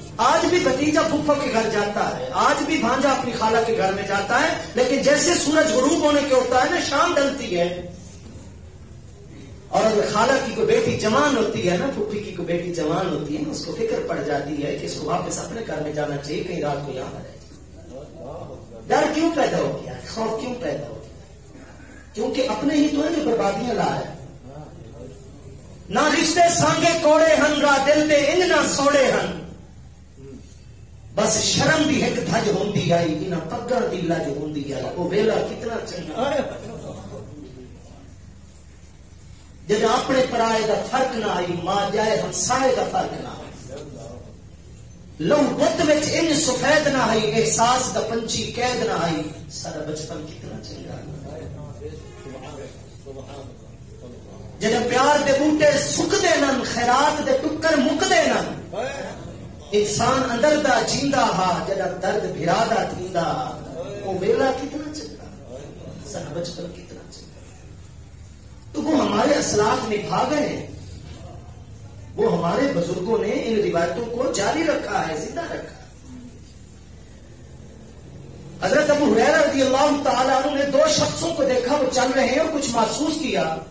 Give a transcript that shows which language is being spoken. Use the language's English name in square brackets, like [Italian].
[Urdu] آج بھی بھتیجا پھپھا کے گھر جاتا ہے، آج بھی بھانجا اپنی خالہ کے گھر میں جاتا ہے، لیکن جیسے سورج غروب ہونے کے ہوتا ہے نا، شام ڈلتی ہے اور اگر خالہ کی کوئی بیٹی جوان ہوتی ہے نا، پھپھی کی کوئی بیٹی جوان ہوتی ہے نا، اس کو فکر پڑ جاتی ہے کہ اس کو واپس اپنے گھر میں جانا چاہیے، کہیں رات کو یہاں رہے. ڈر کیوں پیدا ہو گیا، خوف کیوں پیدا ہو گیا؟ کیونکہ اپنے ہی تو ہے جو بربادیاں لا ہے. [Punjabi] نہ رشتے سانگے کوڑے ہن، راہ دل دے انج نہ سوڑے ہن. بس شرم دی ایک دھج ہوندی آئی، انہاں پگاں دی لج ہوندی آئی. وہ ویلا کتنا چنگا. جب اپنے پرائے دا فرق نہ آئی، ماں جائے ہمسائے دا فرق نہ آئی. لو بت وچ ان سفید نہ آئی، احساس دا پنچھی قید نہ آئی. سارا بچپن کتنا چنگا. جب پیار دے بوٹے سکدے نن، خیرات دے ٹکر مکدے نن. انسان اندر دا جیندا ہا، جدا درد بھرا دا تھیندا. وہ ویلا کتنا چنگا، سارا بچپن کتنا چنگا. [Urdu] تو وہ ہمارے اسلاف نبھا گئے ہیں، وہ ہمارے بزرگوں نے ان روایتوں کو جاری رکھا ہے، زندہ رکھا ہے. حضرت ابو ہریرہ رضی اللہ تعالیٰ عنہ نے دو شخصوں کو دیکھا، وہ چل رہے ہیں اور کچھ محسوس کیا.